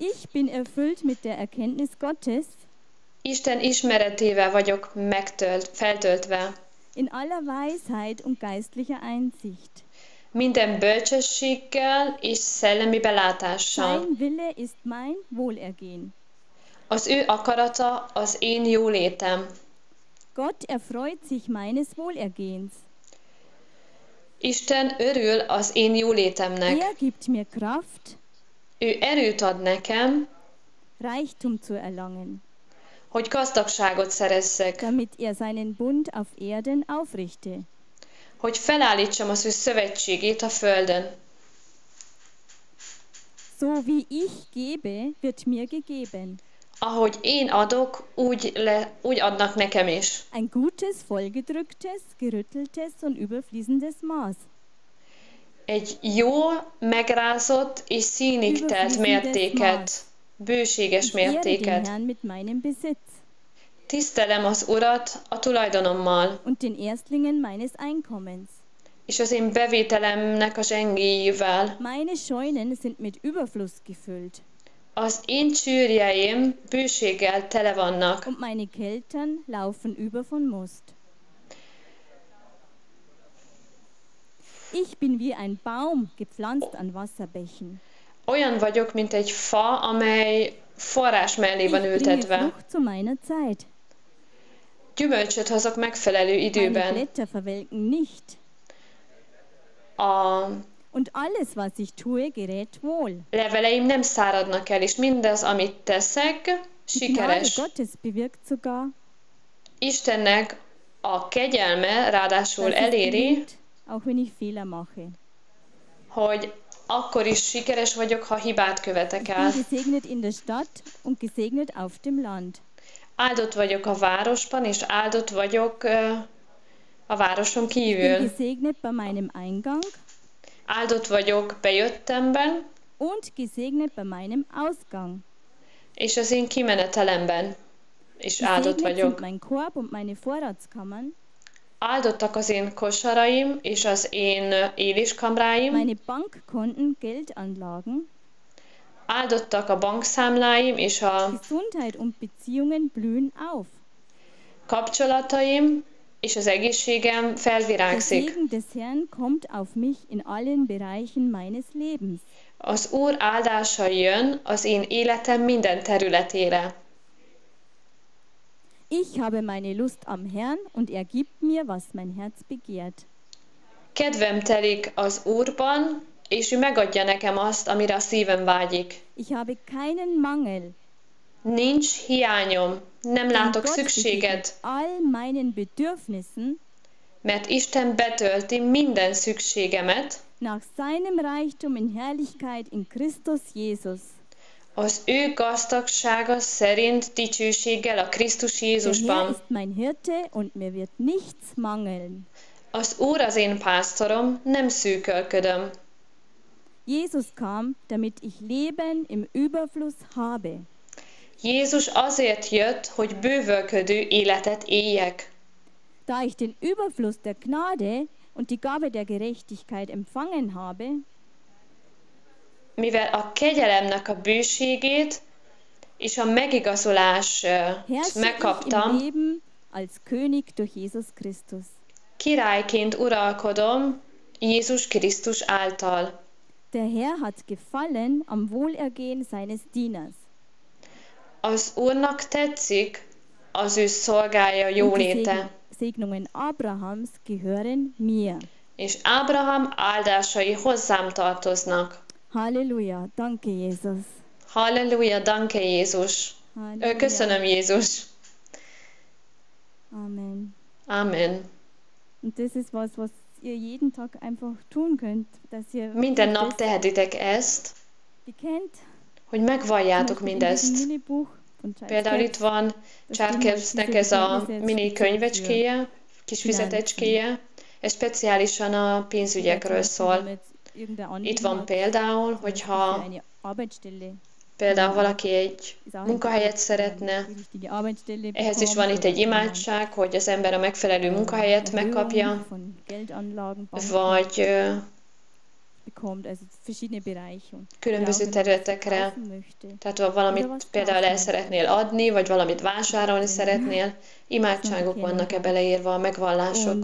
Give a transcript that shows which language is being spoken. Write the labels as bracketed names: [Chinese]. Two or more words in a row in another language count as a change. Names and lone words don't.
[Hungarian] Isten ismeretével vagyok feltöltve. Minden bölcsességgel és szellemi belátással. Az ő akarata az én jólétem. [German] Gott erfreut sich meines Wohlergehens. [Hungarian] Isten örül az én jólétemnek. [German] Er gibt mir Kraft, [Hungarian] ő erőt ad nekem, [German] Reichtum zu erlangen, [Hungarian] hogy gazdagságot szerezzek, [German] damit er seinen Bund auf Erden aufrichte. [Hungarian] Hogy felállítsam az ő szövetségét a földön. [German] So wie ich gebe, wird mir gegeben. [Hungarian] Ahogy én adok, úgy adnak nekem is. [German] Ein gutes, vollgedrücktes, gerütteltes und überfließendes Maß. [Hungarian] Egy jó, megrázott és színig telt mértéket, bőséges mértéket. Tisztelem az Urat a tulajdonommal, [German] und den Erstlingen meines Einkommens. [Hungarian] És az én bevételemnek a zsengéjével. [German] Meine Scheunen sind mit Überfluss gefüllt. [Hungarian] Az én csűrjeim bőséggel tele vannak. [German] Und meine Keltern laufen über von Most. Ich bin wie ein Baum gepflanzt an Wasserbächen. [Hungarian] Olyan vagyok, mint egy fa, amely forrás mellé van ültetve. [German] Frucht zu meiner Zeit. [Hungarian] Gyümölcsöt hozok megfelelő időben. [German] Meine Blätter verwelken nicht. Und alles, was ich tue, gerät wohl. [Hungarian] Leveleim nem száradnak el, és mindaz, amit teszek, sikeres. [German] Die Gnade Gottes bewirkt sogar, [Hungarian] Istennek a kegyelme ráadásul eléri, [German] auch wenn ich Fehler mache. [Hungarian] hogy akkor is sikeres vagyok, ha hibát követek el. [German] Ich bin gesegnet in der Stadt und gesegnet auf dem Land. [Hungarian] Áldott vagyok a városban, és áldott vagyok a városon [German] Ich bin [Hungarian] kívül. [German] gesegnet bei meinem Eingang [Hungarian] Áldott vagyok bejöttemben, [German] und gesegnet bei meinem Ausgang. [Hungarian] és az én kimenetelemben is áldott [German] Gesegnet sind [Hungarian] vagyok. [German] mein Korb und meine Vorratskammern. [Hungarian] Áldottak az én kosaraim, és az én éléskamráim. [German] Meine Bankkonten, Geldanlagen. [Hungarian] Áldottak a bankszámláim, és a [German] Gesundheit und Beziehungen blühen auf. [Hungarian] kapcsolataim, és az egészségem [German] Der [Hungarian] felvirágzik. [German] Segen des Herrn kommt auf mich in allen Bereichen meines Lebens. [Hungarian] Az Úr áldása jön az én életem minden területére. [German] Ich habe meine Lust am Herrn und er gibt mir, was mein Herz begehrt. [Hungarian] Kedvem telik az Úrban, és ő megadja nekem azt, amire a szívem vágyik. [German] Ich habe keinen Mangel. [Hungarian] Nincs hiányom, nem látok [German] Gott [Hungarian] szükséget, [German] begegnet all meinen Bedürfnissen [Hungarian] mert Isten betölti minden szükségemet [German] nach seinem Reichtum in Herrlichkeit in Christus Jesus. [Hungarian] az ő gazdagsága szerint dicsőséggel a Krisztus [German] Der Herr [Hungarian] Jézusban. [German] ist mein Hirte und mir wird nichts mangeln. [Hungarian] Az Úr az én pásztorom, nem szűkölködöm. [German] Jesus kam, damit ich Leben im Überfluss habe. [Hungarian] Jézus azért jött, hogy bővölködő életet éljek. [German] Da ich den Überfluss der Gnade und die Gabe der Gerechtigkeit empfangen habe, [Hungarian] Mivel a kegyelemnek a bőségét és a megigazolás [German] herrsche ich im [Hungarian] megkaptam, [German] Leben als König durch Jesus Christus. [Hungarian] királyként uralkodom Jézus Krisztus által. [German] Der Herr hat gefallen am Wohlergehen seines Dieners. [Hungarian] Az Úrnak tetszik az ő szolgája [German] Und die [Hungarian] jóléte, [German] Segnungen Abrahams gehören mir. [Hungarian] és Ábrahám áldásai hozzám tartoznak. [German] Halleluja, danke Jesus. [Hungarian] Halleluja, danke Jézus. [German] Halleluja. [Hungarian] Köszönöm Jézus. [German] Amen. [Hungarian] Amen. [German] Und das ist was ihr jeden Tag einfach tun könnt, dass ihr [Hungarian] Minden nap [German] das [Hungarian] tehetitek ezt, [German] bekennt. [Hungarian] hogy megvalljátok [German] Zum Beispiel in diesem [Hungarian] mindezt. [German] Minibuch von Charles [Hungarian] Például itt [German] Capps. [Hungarian] van Charles-Capsnek ez a mini könyvecskéje, kis füzetecskéje, ez speciálisan a pénzügyekről szól. Itt van például, hogyha például valaki egy munkahelyet szeretne, ehhez is van itt egy imádság, hogy az ember a megfelelő munkahelyet megkapja, vagy különböző területekre, tehát ha valamit például el szeretnél adni, vagy valamit vásárolni szeretnél, imádságok vannak beleírva, megvallások.